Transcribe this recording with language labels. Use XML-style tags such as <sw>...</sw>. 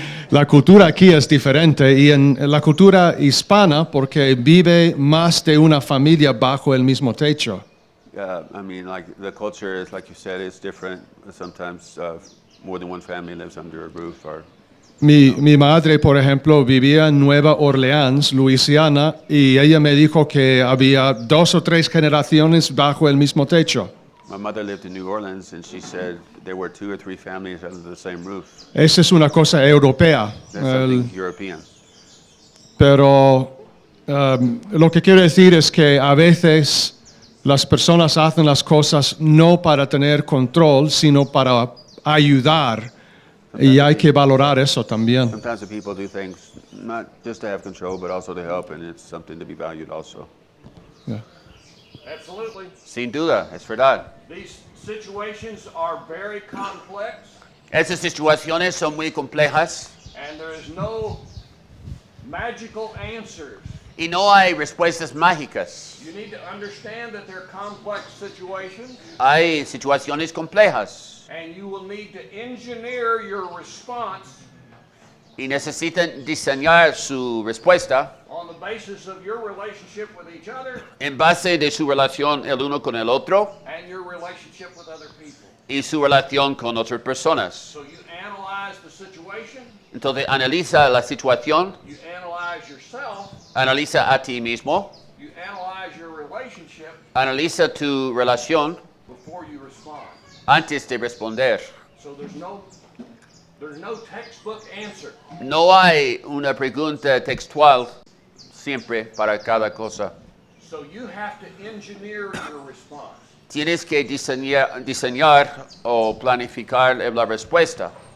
<es>La cultura aquí es diferente y en la cultura hispana porque vive más de una familia bajo el mismo techo.</es> <en>I mean, like the culture is, like you said, is different. Sometimes more than one family lives under a roof. Or</en> <es>Mi madre, por ejemplo, vivía en Nueva Orleans, Luisiana, y ella me dijo que había 2 o 3 generaciones bajo el mismo techo.</es> <en>my mother lived in New Orleans, and she said there were 2 or 3 families under the same roof.</en> <es>Esa es una cosa europea.</es> <en>That's something European.</en> <es>Pero lo que quiero decir es que a veces las personas hacen las cosas no para tener control, sino para ayudar. Y hay que valorar eso también.</es> <en>Sometimes the people do things not just to have control, but also to help, and it's something to be valued also. Yeah. Absolutely.</en> <es>Sin duda, es verdad.</es> <en>These situations are very complex,</en> <es>Esas situaciones son muy complejas</es> <en>and there is no magical answers.</en> <es>y no hay respuestas mágicas.</es> <en>You need to understand that they're complex situations,</en> <es>Hay situaciones complejas</es> <en>and you will need to engineer your response</en> <es>y necesitan diseñar su respuesta</es> <en>on the basis of your relationship with each other</en> <es>en base de su relación el uno con el otro</es> <en>and your relationship with other people.</en> <es>y su relación con otras personas.</es> <en>So you analyze the situation,</en> <es>Entonces analiza la situación,</es> <en>you analyze yourself,</en> <es>analiza a ti mismo,</es> <en>you analyze your relationship</en> <es>analiza tu relación</es> <en>before you respond.</en> <es>antes de responder.</es> <en>So there's no textbook answer.</en> <es>No hay una pregunta textual siempre para cada cosa.</es> <en>So you have to engineer your response.</en> <es>Tienes que diseñar o planificar la respuesta.</es>